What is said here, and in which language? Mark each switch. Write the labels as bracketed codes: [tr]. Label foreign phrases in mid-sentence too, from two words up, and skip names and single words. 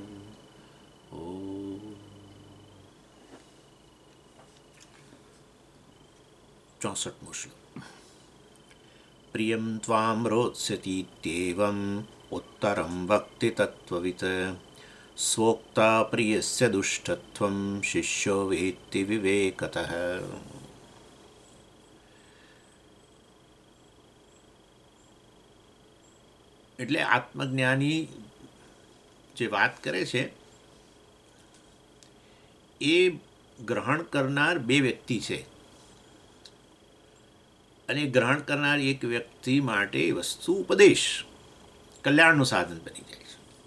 [sa] ॐ 64 श्लोक। प्रियं त्वां रोत्स्यतीत्येवम् उत्तरं वक्ति तत्त्ववित् स्वोक्ता प्रियस्य दुष्टत्वं शिष्यो वेत्ति विवेकतः। [gu] એટલે આત્મજ્ઞાની જે વાત કરે છે એ ગ્રહણ કરનાર બે વ્યક્તિ છે અને ગ્રહણ કરનાર એક વ્યક્તિ માટે વસ્તુ ઉપદેશ કલ્યાણનું સાધન બની જાય છે.